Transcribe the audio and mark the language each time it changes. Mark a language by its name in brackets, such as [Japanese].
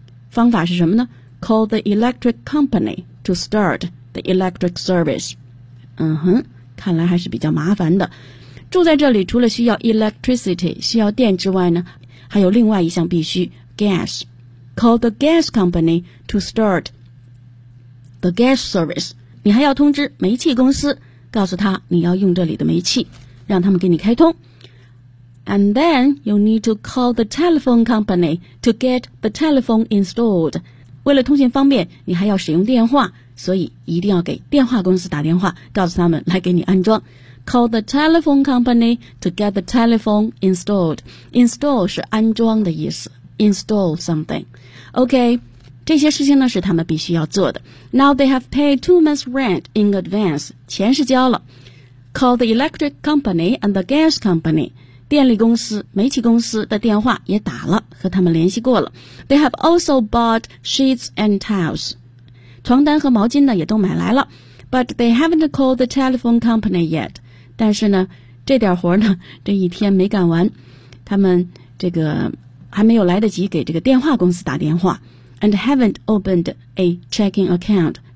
[Chinese] 方法是什么呢 [English] ?Call the electric company to start the electric service. 嗯哼。 [Chinese] 看来还是比较麻烦的。住在这里除了需要 electricity, 需要电之外呢，还有另外一项必须 ,gas. [English] Call the gas company to start the gas service. [Chinese] 你还要通知煤气公司，告诉他你要用这里的煤气，让他们给你开通。 [English] And then you need to call the telephone company to get the telephone installed. [Chinese] 为了通信方便，你还要使用电话。所以一定要给电话公司打电话，告诉他们来给你安装。 [English] Call the telephone company to get the telephone installed. [Chinese] Install 是安装的意思。 [English] Install something. [Chinese] OK, 这些事情呢是他们必须要做的。 [English] Now they have paid 2 months rent in advance. [Chinese] 钱是交了。 [English] Call the electric company and the gas company. [Chinese] 电力公司、煤气公司的电话也打了，和他们联系过了。 [English] They have also bought sheets and towels. [Chinese] 床单和毛巾呢也都买来了 [English] ,but they haven't called the telephone company yet. [Chinese] 但是呢这点活呢这一天没干完。他们这个还没有来得及给这个电话公司打电话 , [English] and haven't opened a checking account.